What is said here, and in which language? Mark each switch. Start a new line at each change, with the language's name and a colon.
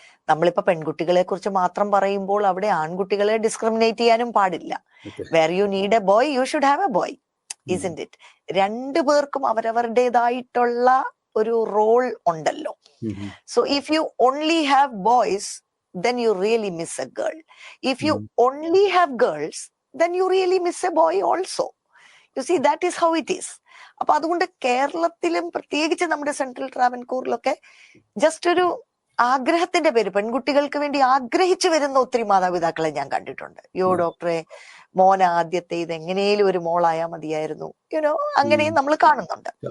Malayalam: നമ്മളിപ്പോ പെൺകുട്ടികളെ കുറിച്ച് മാത്രം പറയുമ്പോൾ അവിടെ ആൺകുട്ടികളെ ഡിസ്ക്രിമിനേറ്റ് ചെയ്യാനും പാടില്ല.
English: Where you need a boy you should have a boy, isn't it?
Malayalam: 2 പേർക്കും അവരവരുടേതായിട്ടുള്ള ഒരു റോൾ ഉണ്ടല്ലോ.
English: So if you only have boys then you really miss a girl. If you only have girls then you really miss a boy also. You see, that is how it is.
Malayalam: അപ്പൊ അതുകൊണ്ട് കേരളത്തിലും പ്രത്യേകിച്ച് നമ്മുടെ central ട്രാവൻകൂറിലൊക്കെ just ഒരു ആഗ്രഹത്തിന്റെ പേര്, പെൺകുട്ടികൾക്ക് വേണ്ടി ആഗ്രഹിച്ചു വരുന്ന ഒത്തിരി മാതാപിതാക്കളെ ഞാൻ കണ്ടിട്ടുണ്ട്. ഡോക്ടറെ, മോൻ ആദ്യത്തെ ഇത് എങ്ങനെയും ഒരു മോളായാൽ മതിയായിരുന്നു, അങ്ങനെയും നമ്മൾ കാണുന്നുണ്ട്.